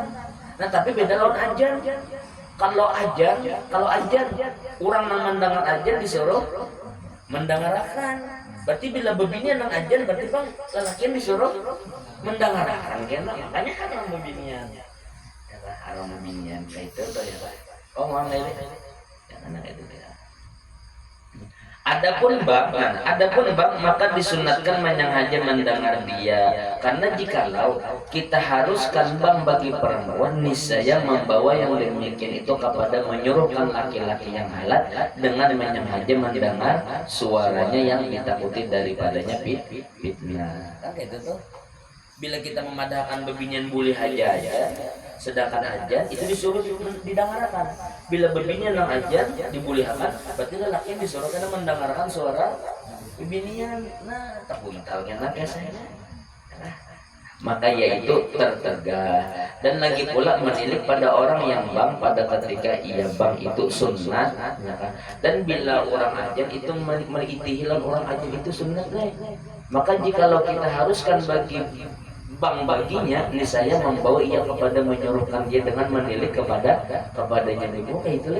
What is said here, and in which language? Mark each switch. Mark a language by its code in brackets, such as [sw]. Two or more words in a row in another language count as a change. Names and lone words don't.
[bjn] Nah tapi beda lawan ajan. Kalau ajan orang yang mendengar ajan disuruh mendengarkan. Berarti bila bebinian nang ajan berarti bang lelakian disuruh mendengarkan, makanya haram bebinian. Haram bebinian kayak itu tuh ya. Oh mana ini? Jangan itu ya. [ms] Adapun bang maka disunatkan menyengaja mendengar dia, karena jikalau kita haruskan bang bagi perempuan niscaya membawa yang demikian itu kepada menyuruhkan laki-laki yang halat dengan menyengaja mendengar suaranya yang ditakuti daripadanya fitnah. [bjn] Kan itu tuh. Bila kita memadahkan bebinian boleh aja, sedangkan ajan itu disuruh didengarkan. Bila bebinian nang ajan dibolehkan, berarti lelaki disuruh karena mendengarkan suara bebinian. Nah, terpuntalnya nak biasanya. [ms] Maka yaitu tertegah. Dan lagi pula menilik pada orang yang bang pada ketika ia bang itu sunnah, dan bila orang ajan itu melitihilan orang ajan itu sunnah, maka jikalau kita haruskan bagi bang baginya, niscaya membawa ia kepada menyuruhkan dia dengan menilik kepadanya dulu kayak itu lah.